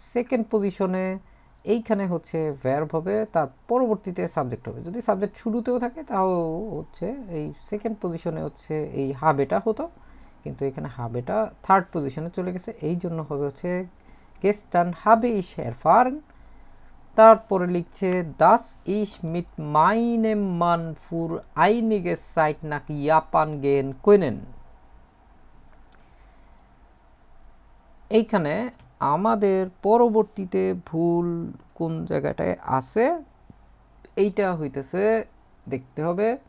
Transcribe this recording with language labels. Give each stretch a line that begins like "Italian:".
Bangla: Second পজিশনে এইখানে হচ্ছে ভার্ব হবে, তার পরবর্তীতে সাবজেক্ট হবে। যদি সাবজেক্ট শুরুতেও থাকে তাও হচ্ছে এই সেকেন্ড পজিশনে হচ্ছে এই হাবেটা হতো, কিন্তু এখানে হাবেটা থার্ড পজিশনে চলে গেছে, এই জন্য হবে হচ্ছে
German: gestern habe ich erfahren।
Bangla: তারপরে লিখছে
German: das ich mit meinem Mann für einige Zeit nach Japan gehen können।
Bangla: এইখানে আমাদের পরবর্তীতে ভুল কোন জায়গাটায় আছে এইটা হইতেছে দেখতে হবে।